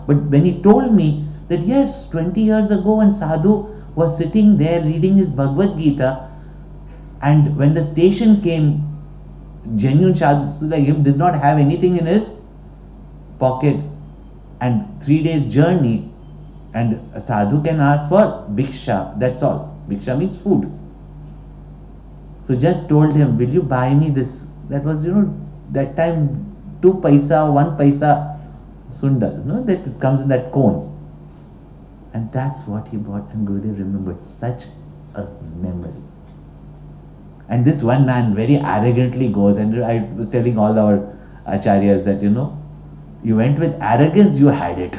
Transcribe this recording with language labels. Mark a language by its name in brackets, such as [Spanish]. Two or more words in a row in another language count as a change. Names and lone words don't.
[English] But when he told me that yes, 20 years ago when Sadhu was sitting there reading his Bhagavad Gita, and when the station came, genuine Sadhu like him did not have anything in his pocket, and 3 days journey, and a Sadhu can ask for bhiksha, that's all. Bhiksha means food. So just told him, will you buy me this? That was, that time 2 paisa, 1 paisa sundal, that it comes in that cone. And that's what he bought, and Gurudev remembered. Such a memory. And this one man very arrogantly goes, and I was telling all our acharyas that, you went with arrogance, you had it.